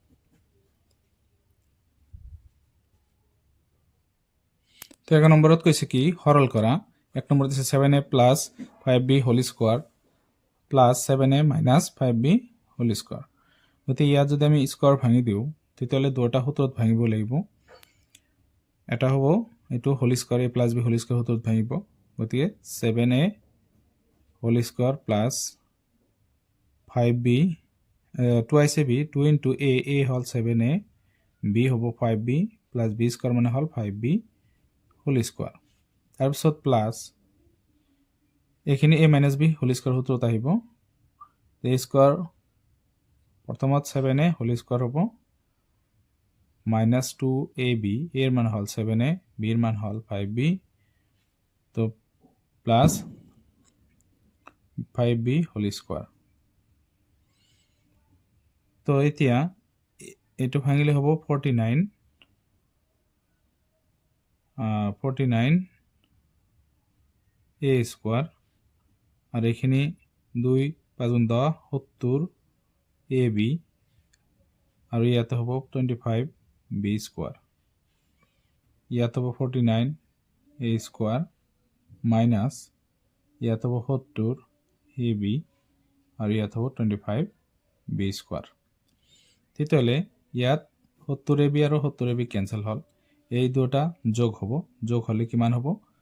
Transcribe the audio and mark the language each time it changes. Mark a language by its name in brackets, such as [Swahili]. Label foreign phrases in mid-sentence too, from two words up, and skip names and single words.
[Assamese] তো 1 নম্বৰত কৈছে কি সৰল কৰা 1 নম্বৰ দিছে 7a + 5b [English] whole square plus [Assamese] 7a - 5b [English] whole square [Assamese] গতি ইয়াত যদি আমি স্কয়ার ভাঙি দিও তেতিয়ালে দুটা সূত্ৰত ভাঙিব লাগিব এটা হ'ব এটো [English] whole square [Assamese] a + b হোল স্কয়ার সূত্ৰত ভাঙিব গতি 7a [English] whole square plus [Assamese] 5b twice b 2 into a হল 7a b হ'ব 5b plus b স্কয়ার মানে হল 5b [English] whole square [Assamese] তাৰপিছত প্লাস এখিনি a - b [English] whole square [Assamese] সূত্ৰত আহিব a স্কয়ার প্ৰথমত 7a [English] whole square [Assamese] হ'ব -2ab [Bangla] এর মান হল [Assamese] 7a b [Bangla] এর মান হল [Assamese] 5b তো প্লাস 5b [English] whole square [Assamese] তো এতিয়া এটো ভাঙিলে হ'ব 49 a স্কয়ার [Bangla] আর এখানে [Assamese] 2 5 10 70 ab আর ইয়াতে হ'ব 25 b স্কয়ার ইয়াতে হ'ব 49 a স্কয়ার মাইনাস ইয়াতে হ'ব 70 ab আর ইয়াতে হ'ব 25 b স্কয়ার তেতিয়ালে ইয়াত 70 ab আৰু 70 ab ক্যান্সেল হল এই দুটা যোগ হ'ব যোগ হলে কিমান হ'ব